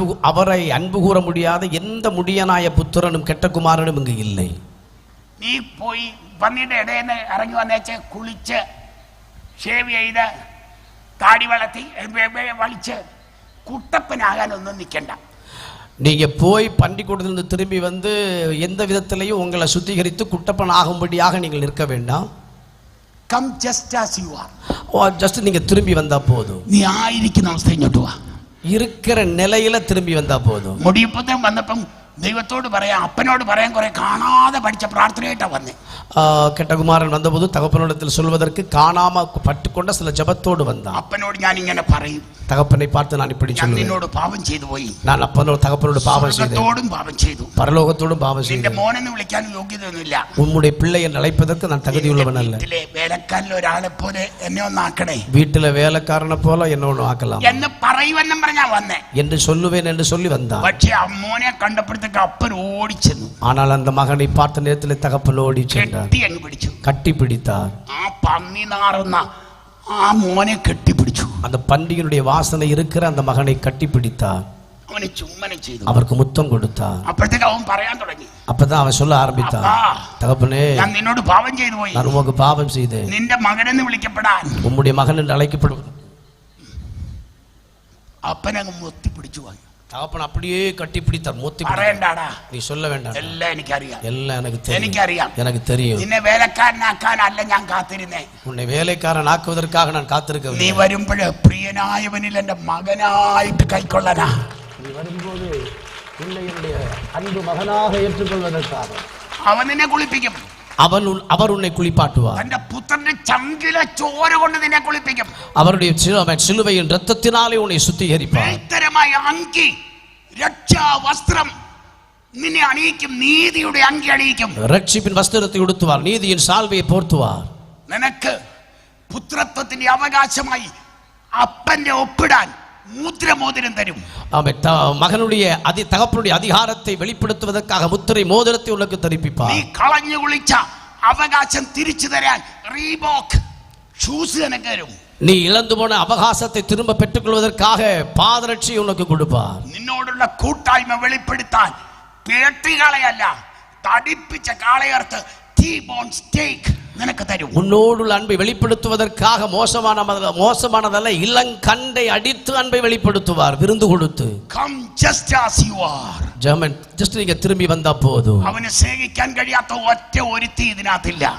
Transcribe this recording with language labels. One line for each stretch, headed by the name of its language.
Tamil: அவரை அன்பு கூற முடியாத எந்த முடியனாய புத்திரனும் கெட்ட குமாரனும் இங்கு இல்லை.
Malayalam: നീ പോയി പന്നിയുടെ ഇടയിൽ നിന്ന് ഇറങ്ങി വന്നേച്ച് കുളിച്ച് ഷേവ് ചെയ്ത് താടി വളർത്തി വളിച്ച് കുട്ടപ്പനാകാനൊന്നും നിൽക്കണ്ട.
Tamil: நீங்க போய் பண்டிக்கூடத்திலிருந்து திரும்பி வந்து எந்த விதத்திலையும் உங்களை சுத்திகரித்து குட்டப்பன் ஆகும்படியாக நீங்கள் நிற்க வேண்டாம்.
English: Come just as you are.
Tamil: Just நீங்க திரும்பி வந்தா போதும்.
Malayalam: നീ ആയിരിക്കുന്ന അവസ്ഥ ഇങ്ങോട്ട് വാ.
Tamil: இருக்கிற நிலையில திரும்பி வந்தா போதும்.
Malayalam: മുടിയപ്പത്തും വന്നപ്പം ദൈവത്തോട് പറയാം, അപ്പനോട് പറയാൻ കുറെ കാണാതെ പഠിച്ച പ്രാർത്ഥനയായിട്ടാ വന്നേ.
Tamil: கெட்ட குமாரன் வந்தபோது தகப்பனிடத்தில் சொல்வதற்கு காணாம பட்டுக்கொண்ட சில ஜபத்தோடு வந்தான்.
Malayalam: அப்பனோடு ഞാൻ ഇങ്ങനെ പറയും,
Tamil: தகப்பனை பார்த்து நான் இப்படி சொல்லுவேன்,
Malayalam: നിന്നോട് പാപം ചെയ്തു പോയി,
Tamil: நான் தகப்பனோடு பாவம் செய்தேன்,
Malayalam: സ്വർഗ്ഗത്തോടും പാപം ചെയ്തു,
Tamil: பரலோகத்தோடும் பாவம் செய்தேன்,
Malayalam: നിന്റെ മോനെന്ന് വിളിക്കാൻ യോഗ്യതയൊന്നുമില്ല,
Tamil: உம்முடைய பிள்ளை என்று அழைப்பதற்கு நான் தகுதியுள்ளவன் அல்ல,
Malayalam: വീട്ടിലെ വേലക്കാരിൽ ഒരാളെ പോലെ എന്നെ ഒന്നാക്കണേ,
Tamil: வீட்டுல வேலைக்காரனை போல என்ன ஒன்று ஆக்கலாம்
Malayalam: എന്ന് പറയുമെന്നും പറഞ്ഞാ വന്നേ
Tamil: என்று சொல்லுவேன் என்று சொல்லி வந்தான்.
Malayalam: പക്ഷേ അമ്മോനെ കണ്ടപ്പോഴത്തേക്ക് അപ്പൻ ഓടിച്ചെന്നു.
Tamil: ஆனால் அந்த மகனை பார்த்த நேரத்தில் தகப்பன் ஓடி சென்றார், கட்டி பிடித்தார்.
Malayalam: ആ പന്നി നാറുന്ന ആ മോനെ കെട്ടിപ്പിടിച്ചു.
Tamil: அந்த பண்டிகையுடைய வாசனை இருக்கிற அந்த மகனை கட்டி பிடித்தார்.
Malayalam: അവനെ ചുംബനം ചെയ്തു,
Tamil: அவருக்கு முத்தம் கொடுத்தார்.
Malayalam: അപ്പോഴത്തേക്ക് അവൻ പറയാൻ തുടങ്ങി.
Tamil: அப்பதான் அவன் சொல்ல ஆரம்பித்தான், தகப்பனே
Malayalam: ഞാൻ നിന്നോട് പാപം ചെയ്തു പോയി,
Tamil: நான் உமக்கு பாவம் செய்தேன்,
Malayalam: നിന്റെ മകനെന്ന് വിളിക്കപ്പെടാൻ
Tamil: உம்முடைய மகன் என்று அழைக்கப்படும்.
Malayalam: അപ്പനങ്ങ് മുത്തിപ്പിടിച്ചു പോയി.
Tamil: தகப்பன் அப்படியே கட்டி பிடித்தார், மூத்தி
Malayalam: പറയണ്ടാടാ,
Tamil: நீ சொல்ல வேண்டாம்,
Malayalam: എല്ലാം എനിക്കറിയാം,
Tamil: எல்லாம்
Malayalam: എനിക്കറിയാം,
Tamil: எனக்கு தெரியும்.
Malayalam: നിന്നെ വേലക്കാരനാക്കാനല്ല ഞാൻ കാത്തിരുന്നേ,
Tamil: உன்னை வேலைக்காரன் ஆக்குவதற்காக நான் காத்திருக்கவில்லை.
Malayalam: നീ വരുമ്പോഴേ പ്രിയനായവനിൽ എന്റെ മകനായിട്ട് കൈക്കൊള്ളനാ,
Tamil: நீ வரும்போது உன்னை என்னுடைய அன்பு மகனாக ஏற்றுக்கொள்வதற்காக
Malayalam: അവൻ നിന്നെ കുളിപ്പിക്കും,
Tamil: அவர் உன்னை குளிப்பாட்டுவார்,
Malayalam: തന്റെ പുത്രന്റെ ചങ്കിലെ ചോര കൊണ്ട് നിന്നെ കുളിപ്പിക്കും,
Tamil: அவருடைய சிலுவையின் இரத்தத்தினாலே உன்னை சுத்திகரிப்பார்,
Malayalam: ഭയങ്കരമായ അങ്കി രക്ഷാ വസ്ത്രം നിന്നെ അണിയിക്കും, നീതിയുടെ അങ്കി അണിയിക്കും,
Tamil: ரட்சிப்பின் வஸ்திரத்தை உடுத்துவார், நீதியின் சால்வையை போர்த்துவார்,
Malayalam: നിനക്ക് പുത്രത്വത്തിന്റെ അവകാശമായി അപ്പന്റെ ഒപ്പിടാൻ മുദ്രമോതിരം തരും.
Tamil: மகனுடைய தகப்பனுடைய அதிகாரத்தை வெளிப்படுத்துவதற்காக முத்திரை மோதிரத்தை உனக்கு தரிப்பிப்பார்.
Malayalam: നീ കളഞ്ഞു കുളിച്ച അവകാശം തിരിച്ചു തരാൻ റീബോക്ക് ഷൂസ് നിനക്ക് തരും.
Tamil: நீ இழந்து போன அவகாசத்தை திரும்ப பெற்றுக்கொள்வதற்காக பாதரட்சி உனக்கு கொடுப்பார்.
Malayalam: നിന്നോടുള്ള കൂട്ടായ്മ വെളിപ്പെടുത്താൻ പേട്ടികളെയല്ല, തടിപ്പിച്ച കാളയർത്ത് T-bone steak നിനക്ക് തരും.
Tamil: உன்னோடுள்ள அன்பை வெளிப்படுத்துவதற்காக மோசமானதல்ல, இளங்கண்டை அடித்து அன்பை வெளிப்படுத்துவார், விருந்து கொடுத்து.
English: Come just as you are.
Tamil: Just நீங்க திரும்பி வந்தா போதும்.
Malayalam: അവനെ സ്നേഹിക്കാൻ കഴിയാത്ത ഒറ്റ ഒരുത്തി ഇതിനകത്തില്ല,